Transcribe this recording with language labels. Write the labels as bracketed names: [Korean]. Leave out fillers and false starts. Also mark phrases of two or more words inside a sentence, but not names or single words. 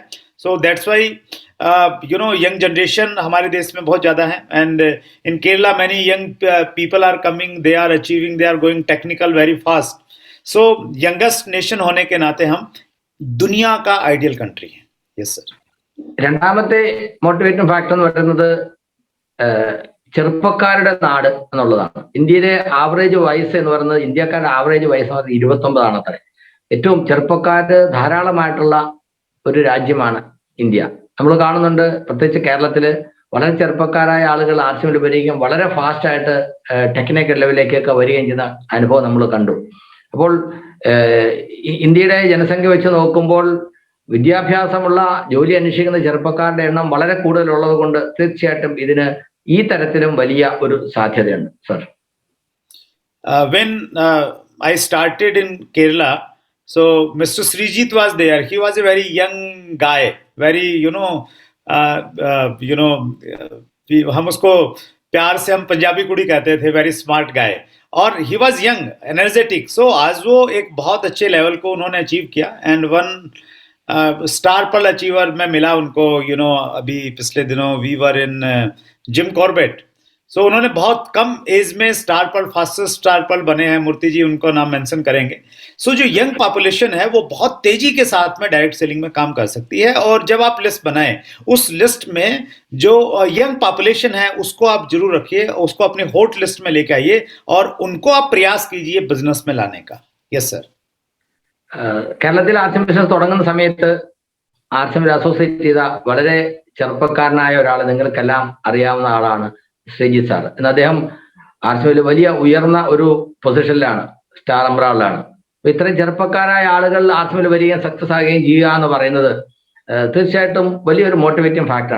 [English] So that's why young generation [Hindi] हमारे देश में बहुत ज्यादा है, [English] And in Kerala many young people are coming, they are achieving, they are going technical very fast. [Hindi] सो [English] youngest nation [Hindi] होने के नाते हम दुनिया का [English] ideal country [Hindi] है। [English] Yes sir. [Malayalam] രണ്ടാമത്തെ [English] motivating factor [Malayalam] എന്ന് പറയുന്നത് ചെറുപ്പക്കാരുടെ നാട് എന്നുള്ളതാണ്. ഇന്ത്യയിലെ ആവറേജ് വയസ്സ് എന്ന് പറയുന്നത്, ഇന്ത്യക്കാരുടെ ആവറേജ് വയസ്സ് എന്ന് പറയുന്നത് 29 അത്രേ. ഏറ്റവും ചെറുപ്പക്കാര് ധാരാളമായിട്ടുള്ള ഒരു രാജ്യമാണ് ഇന്ത്യ. നമ്മൾ കാണുന്നുണ്ട്, പ്രത്യേകിച്ച് കേരളത്തില് വളരെ ചെറുപ്പക്കാരായ ആളുകൾ ആർട്സിൽ വരികയും വളരെ ഫാസ്റ്റ് ആയിട്ട് ടെക്നിക്കൽ ലെവലിലേക്കൊക്കെ വരികയും ചെയ്യുന്ന അനുഭവം നമ്മൾ കണ്ടു. അപ്പോൾ ഇന്ത്യയുടെ ജനസംഖ്യ വെച്ച് നോക്കുമ്പോൾ വിദ്യാഭ്യാസമുള്ള ജോലി അന്വേഷിക്കുന്ന ചെറുപ്പക്കാരുടെ എണ്ണം വളരെ കൂടുതലുള്ളത് കൊണ്ട് തീർച്ചയായിട്ടും ഇതിന് ഈ തരത്തിലും വലിയ ഒരു സാധ്യതയുണ്ട് സർ. [English] When I started in Kerala, so Mr. Srijit was there. He was a very young guy, very [Hindi] हम उसको प्यार से हम पंजाबी कुड़ी कहते थे, [English] very smart guy, और he was young energetic. [Hindi] सो आज वो एक बहुत अच्छे लेवल को उन्होंने अचीव किया, [English] and one Star Pearl achiever [Hindi] में मिला उनको. अभी पिछले दिनों [English] we were in [Hindi] जिम कॉर्बेट. सो उन्होंने बहुत कम एज में स्टार पर्ल, फास्टेस्ट स्टार पर्ल बने हैं. मूर्ति जी उनको नाम मेंशन करेंगे. सो जो [English] young population [Hindi] है वो बहुत तेजी के साथ में [English] direct selling [Hindi] में काम कर सकती है, और जब आप लिस्ट बनाएं उस लिस्ट में जो [English] young population [Hindi] है उसको आप जरूर रखिए, उसको अपने [English] hot list [Hindi] में लेके आइए और उनको आप प्रयास कीजिए बिजनेस में लाने का. [English] Yes sir. [Malayalam] കേരളത്തിൽ ആർട്സ് ബിസിനസ് തുടങ്ങുന്ന സമയത്ത് ആർട്സ് അസോസിയേറ്റ് ചെയ്ത വളരെ ചെറുപ്പക്കാരനായ ഒരാൾ നിങ്ങൾക്കെല്ലാം അറിയാവുന്ന ആളാണ് ശ്രീജിത്ത് സാർ. എന്ന് അദ്ദേഹം ആർട്സിൽ വലിയ ഉയർന്ന ഒരു പൊസിഷനിലാണ്, സ്റ്റാർ അംബ്രാളിലാണ്. അപ്പൊ ഇത്രയും ചെറുപ്പക്കാരായ ആളുകൾ ആർട്സിൽ വരികയും സക്സസ് ആകുകയും ചെയ്യുക എന്ന് പറയുന്നത് തീർച്ചയായിട്ടും വലിയൊരു മോട്ടിവേറ്റിംഗ് ഫാക്ടറാണ്.